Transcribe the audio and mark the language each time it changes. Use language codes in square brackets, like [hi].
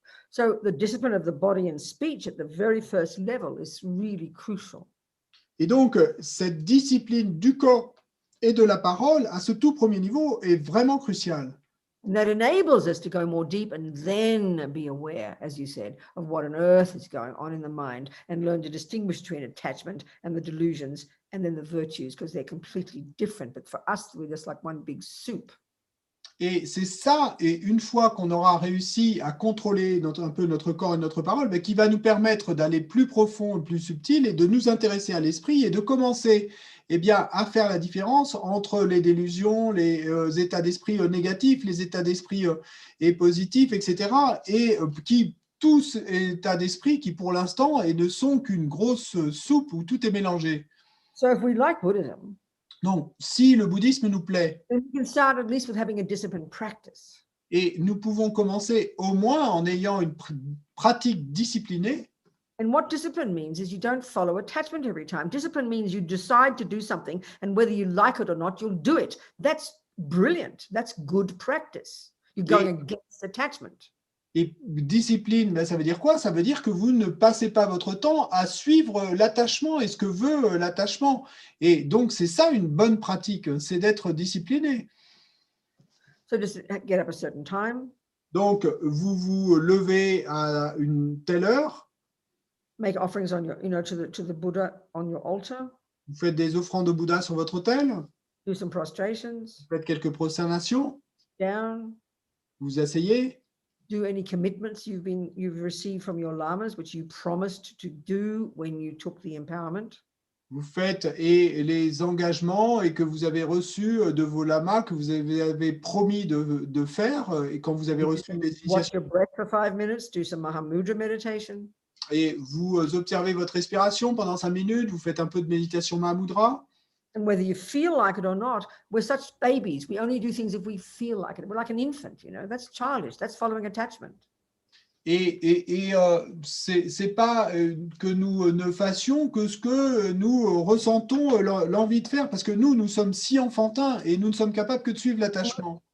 [en] So the discipline of the body and speech at the very first level is really crucial. [fr] Et donc, cette discipline du corps et de la parole à ce tout premier niveau est vraiment cruciale. [en] And that enables us to go more deep and then be aware, as you said, of what on earth is going on in the mind and learn to distinguish between attachment and the delusions and then the virtues, because they're completely different. But for us, we're just like one big soup. [fr] Et c'est ça, et une fois qu'on aura réussi à contrôler un peu notre corps et notre parole, qui va nous permettre d'aller plus profond, plus subtil, et de nous intéresser à l'esprit et de commencer à faire la différence entre les délusions, les états d'esprit négatifs, les états d'esprit positifs, etc. Et tous états d'esprit qui, pour l'instant, ne sont qu'une grosse soupe où tout est mélangé. [en] So if we like Buddhism, [fr] donc, si le bouddhisme nous plaît, [en] then we can start at least with having a disciplined practice. [fr] Et nous pouvons commencer au moins en ayant une pratique disciplinée. [en] And what discipline means is you don't follow attachment every time. Discipline means you decide to do something, and whether you like it or not, you'll do it. That's brilliant. That's good practice. You're going against attachment. [fr] Et discipline, ça veut dire quoi? Ça veut dire que vous ne passez pas votre temps à suivre l'attachement et ce que veut l'attachement. Et donc, c'est ça une bonne pratique, c'est d'être discipliné. [en] So just get up a certain time. [fr] Donc, vous vous levez à une telle heure. [en] Make offerings on your, to the Buddha on your altar. [fr] Vous faites des offrandes au Bouddha sur votre autel. [en] Do some prostrations. [fr] Vous faites quelques prosternations. [en] Down. [fr] Vous asseyez. [en] Do any commitments you've received from your lamas, which you promised to do when you took the empowerment. [fr] Vous faites les engagements et que vous avez reçus de vos lamas, que vous avez promis de faire, et quand vous avez reçu une décision. [en] Watch your breath for 5 minutes. Do some Mahamudra meditation. [fr] Et vous observez votre respiration pendant 5 minutes. Vous faites un peu de méditation Mahamudra. [en] And whether you feel like it or not, we're such babies. We only do things if we feel like it. We're like an infant, That's childish. That's following attachment. [fr] Et c'est pas que nous ne fassions que ce que nous ressentons l'envie de faire, parce que nous sommes si enfantins et nous ne sommes capables que de suivre l'attachement.